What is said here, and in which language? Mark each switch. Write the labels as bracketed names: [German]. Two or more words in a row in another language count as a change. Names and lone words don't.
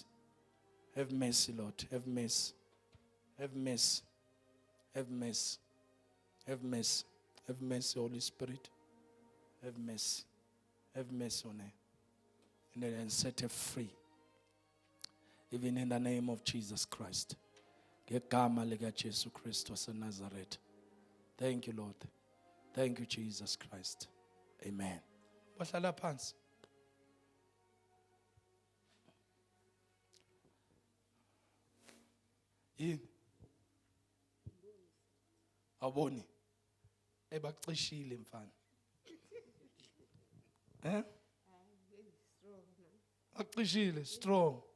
[English] Have mercy, Lord. Have mercy. Have mercy. Have mercy. Have mercy. Have mercy, Holy Spirit. Have mercy. Have mercy on her. And set her free. Even in the name of Jesus Christ. [Zulu] Ngegama lika Jesu Kristu waseNazaretha. [English] Thank you, Lord. Thank you, Jesus Christ. Amen. [Zulu] Bahlala phansi. Yini? Awuboni? Ebacishile mfana. Acishile strong.